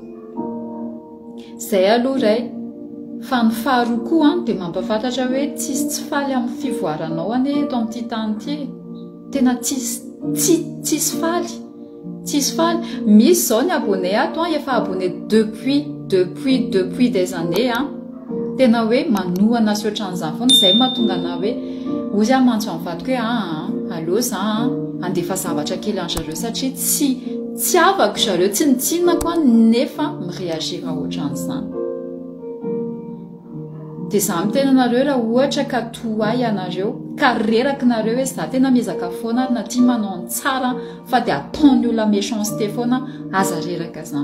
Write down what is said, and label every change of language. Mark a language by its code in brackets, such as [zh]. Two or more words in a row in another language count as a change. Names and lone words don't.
[mg] Zay aloha ray. Fa ny faharoa koa dia mampafantatra hoe tsy faly amin'ny fivoaranao ane eto amin'ity tany ity. Tena tsisy faly. Tsisy faly. Misy zao ny abonné ato efa abonné [fr] depuis des années [mg] tena hoe manohana sy ohatran'izany foana. Zay mahatonga ana hoe ozy mantso amin'ny vadiko hoe allo za andefa zavatra kely an zareo satria tsy avako zareo, tsy nitsinako nefa mireagira ohatran'izany. Dia za mitena anareo raha ohatra ka toay ianareo ka reraky nareo hoe za tena miezaka foana ary na tia manao ny tsara fa dia ataony olona méchanceté foana, aza reraka zany.